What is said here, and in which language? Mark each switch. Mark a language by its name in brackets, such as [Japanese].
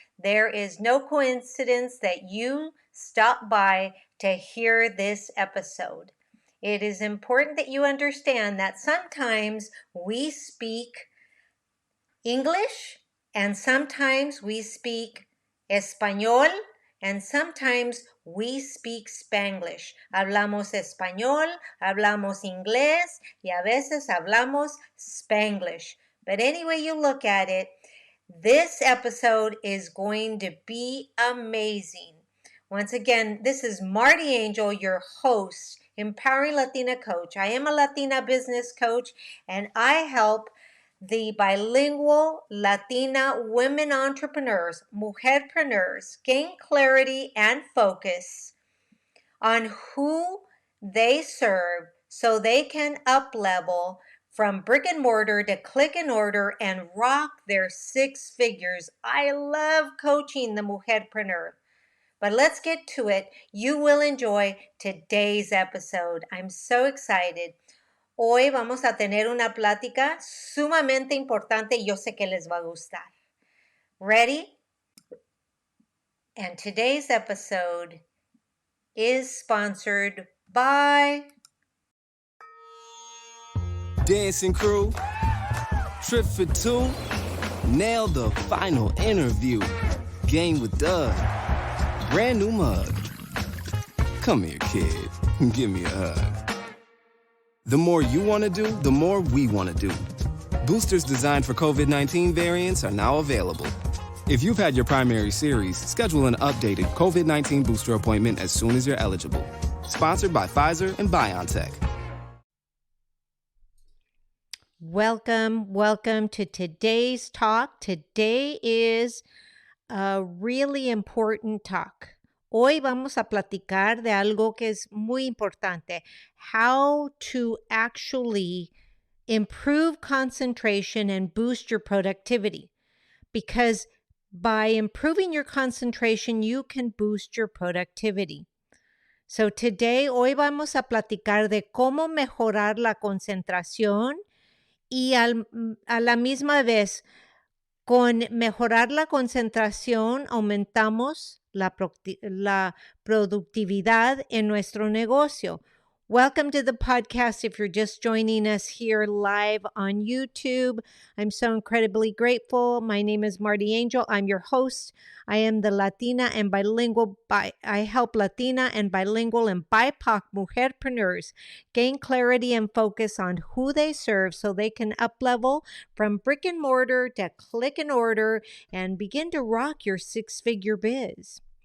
[English] There is no coincidence that you stop by to hear this episode. It is important that you understand that sometimes we speak English and sometimes we speak Español and sometimes we speak Spanglish. [Spanish] Hablamos español, hablamos inglés y a veces hablamos Spanglish. [English] But any way you look at it, this episode is going to be amazing. Once again, this is Marty Angel, your host, Empowering Latina Coach. I am a Latina business coach, and I help the bilingual Latina women entrepreneurs, mujer-preneurs, gain clarity and focus on who they serve so they can up-level from brick and mortar to click and order and rock their six figures. I love coaching the mujerpreneur. But let's get to it. You will enjoy today's episode. I'm so excited. [Spanish] Hoy vamos a tener una plática sumamente importante y yo sé que les va a gustar. [English] Ready? And today's episode is sponsored by Dancing crew, trip for two, nail the final interview. Game with Doug, brand new mug. Come here, kid, give me a hug. The more you want to do, the more we want to do. Boosters designed for COVID-19 variants are now available. If you've had your primary series, schedule an updated COVID-19 booster appointment as soon as you're eligible. Sponsored by Pfizer and BioNTech. Welcome to today's talk. Today is a really important talk. [Spanish] Hoy vamos a platicar de algo que es muy importante. [English] How to actually improve concentration and boost your productivity. Because by improving your concentration, you can boost your productivity. So today, [Spanish] hoy vamos a platicar de cómo mejorar la concentración y a la misma vez, con mejorar la concentración, aumentamos la productividad en nuestro negocio. [English] Welcome to the podcast. If you're just joining us here live on YouTube, I'm so incredibly grateful. My name is Marty Angel. I'm your host. I am the Latina and bilingual. I help Latina and bilingual and BIPOC mujerpreneurs gain clarity and focus on who they serve so they can up-level from brick and mortar to click and order and begin to rock your six-figure biz.